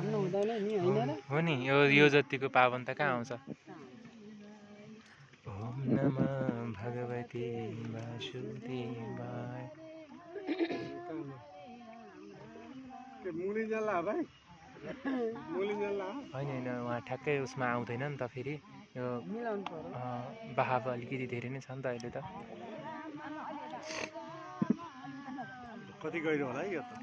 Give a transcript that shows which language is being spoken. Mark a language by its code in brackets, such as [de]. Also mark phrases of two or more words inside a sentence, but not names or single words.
[ne] हो नि यो जतिको पावन त कहाँ आउँछ। [sa] ओम नमः भगवते वासुदेवाय। [ne] होइन उहाँ ठ्याक्कै उसमा आउँदैन नि त फेरि यो बहाव अलिकति धेरै नै छ नि त अहिले त। कति गहिरो होला यो त?